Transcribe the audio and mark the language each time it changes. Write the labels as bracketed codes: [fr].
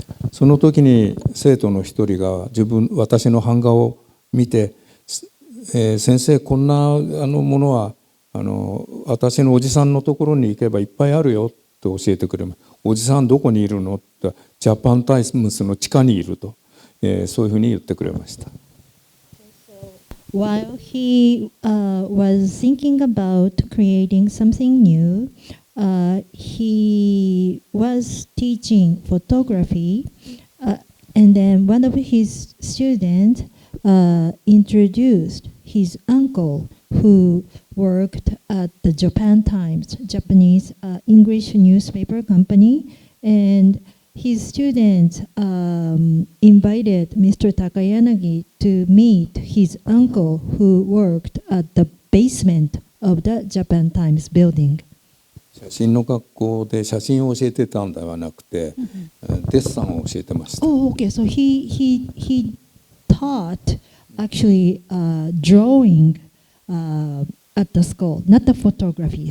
[ja] その時に生徒の一人が私の版画を見て、先生こんなものは私のおじさんのところに行けばいっぱいあるよと教えてくれます。おじさんどこにいるのってジャパンタイムズの地下にいると、そういうふうに言ってくれました。 [en] While he was thinking about creating something new, he was teaching photography, and then one of his students introduced his uncle who worked at the Japan Times, Japanese English newspaper company, and his students invited Mr. Takayanagi to meet his uncle who worked at the basement of the Japan Times building. [ja] 写真の学校で写真を教えてたんではなくて、デッサンを教えてました。 [en] Oh, okay. So he taught actually drawing at the school, not the photography.